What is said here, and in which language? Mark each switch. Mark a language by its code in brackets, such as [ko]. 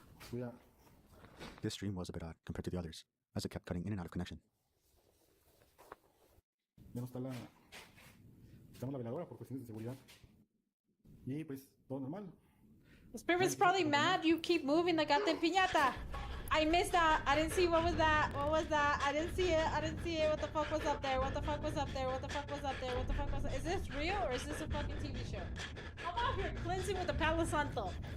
[en] Yeah. This stream was a bit odd compared to the others, as it kept cutting in and out of connection. [es] Ya no está quitamos la veladora por cuestiones de seguridad. Y pues todo normal. [en] The spirit's probably mad you keep moving the goddamn piñata. I missed that. I didn't see what was that. What was that? I didn't see it. I didn't see it. What the fuck was up there? What the fuck was up there? What the fuck was up there? What the fuck was... Is this real or is this a fucking TV show? I'm out here cleansing with the Palo Santo.